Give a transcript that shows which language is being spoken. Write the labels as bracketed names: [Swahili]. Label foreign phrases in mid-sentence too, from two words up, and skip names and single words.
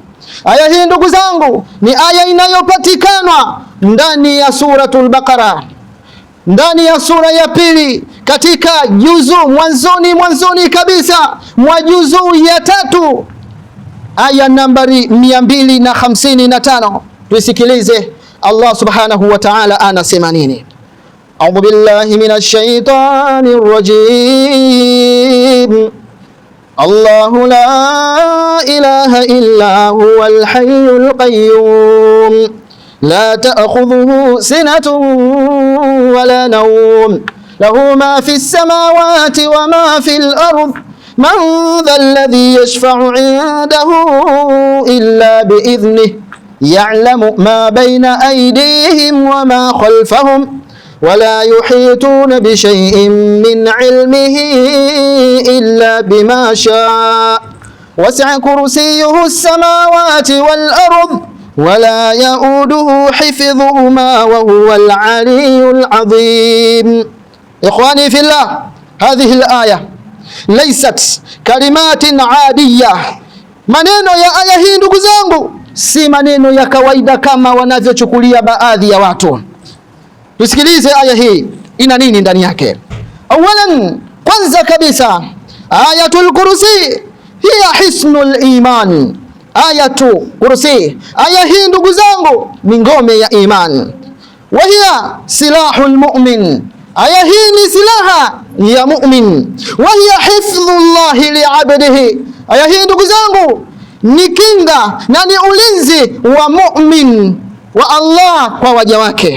[Swahili] Aya hii ndugu zangu ni aya inayopatikana ndani ya suratul Baqara, ndani ya sura ya pili, katika juzu mwanzoni kabisa mwa juzu ya 3, aya nambari 255. Tusikilize Allah [Arabic] سبحانه وتعالى [Swahili] anasema nini. [Arabic] أعوذ بالله من الشيطان الرجيم. الله لا إله إلا هو الحي القيوم لا تأخذه سنة ولا نوم له ما في السماوات وما في الأرض من ذا الذي يشفع عنده إلا بإذنه يعلم ما بين أيديهم وما خلفهم ولا يحيطون بشيء من علمه إلا بما شاء وسع كرسيه السماوات والأرض ولا يؤوده حفظهما وهو العلي العظيم. إخواني في الله، هذه الآية ليست كلمات عادية. [Swahili] maneno ya aya hii ndugu zangu si maneno ya kawaida kama wanavyochukulia baadhi ya watu. Tusikilize aya hii ina nini ndani yake. Awalan, kwanza kabisa, [Arabic] آية الكرسي هي حصن الإيمان. [Swahili] Ayatul kursi, aya hii ndugu zangu ni ngome ya iman. [Arabic] وهي سلاح المؤمن, [Swahili] aya hii ni silaha ya mu'min. [Arabic] وهي حفظ الله لعبده, [Swahili] aya hii ndugu zangu ni kinga na ni ulinzi wa mu'min wa Allah kwa waja wake.